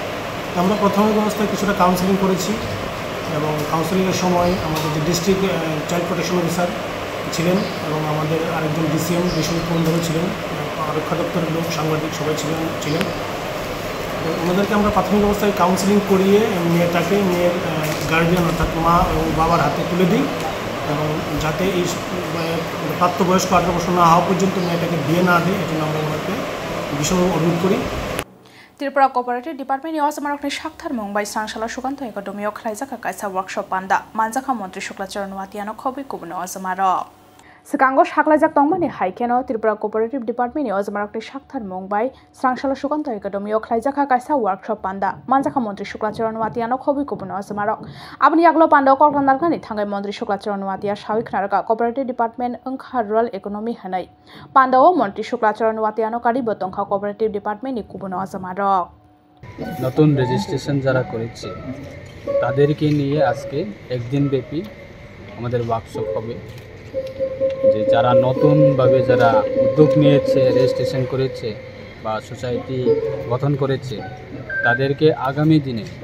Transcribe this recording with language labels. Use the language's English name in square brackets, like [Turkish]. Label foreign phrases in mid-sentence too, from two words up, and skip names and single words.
[Bangla] আমরা প্রাথমিক অবস্থায় কিছুটা কাউন্সেলিং করেছি এবং কাউন্সেলিংয়ের সময় আমাদের যে [English] District Child Protection Officer [Bangla] ছিলেন এবং আমাদের আরেকজন ডিসিএম বিশ্বজিৎ বন্ধু ছিলেন, রক্ষা দপ্তরের লোক, সাংবাদিক সবাই ছিলেন। তো ওনাদেরকে আমরা প্রাথমিক অবস্থায় কাউন্সেলিং করিয়ে মেয়ের গার্জিয়ান অর্থাৎ মা এবং বাবার হাতে তুলে দিই এবং যাতে এই প্রাপ্তবয়স্ক 18 বছর না হওয়া পর্যন্ত মেয়েটাকে বিয়ে না দেয়, এজন্য আমরা ওনাকে ভীষণভাবে অনুরোধ করি। [Kok Borok] त्रिपुरा [English] cooperative department-ni [Kok Borok] असमारकनि साक्थार मंबाय सांसाला सुकान्त एकाडेमियाव खालायजाखा कायसा वर्कशप पान्दा मानजाखा मन्त्री शुक्लाचरण वातियानो खबै कुबुनो असमारक सिगांगो साख्लायजाक तंगमानि हाइकेनो त्रिपुरा [English] cooperative department-ni [Kok Borok] असमारकनि साक्थार मंबाय सांसाला सुकान्त एकाडेमियाव खालायजाखा कायसा वर्कशप पान्दा मानजाखा मन्त्री शुक्लाचरण वातियानो खबै कुबुनो असमारक आबनि आगलो पान्दाव कलकान्दारखानि थांगाय मन्त्री शुक्लाचरण वातिया सावि खनारका [English] cooperative department [Kok Borok] ओंखा [English] rural economy [Kok Borok] हनै पान्दाव मन्त्री शुक्लाचरण वातियानो कारिबो तंखा [English] cooperative department-ni [Kok Borok] कुबुनो असमारक [Bangla] নতুন রেজিস্ট্রেশন যারা করেছে তাদেরকে নিয়ে আজকে একদিন ব্যাপী আমাদের ওয়ার্কশপ হবে। যে যারা নতুনভাবে যারা উদ্যোগ নিয়েছে, রেজিস্ট্রেশন করেছে বা সোসাইটি গঠন করেছে, তাদেরকে আগামী দিনে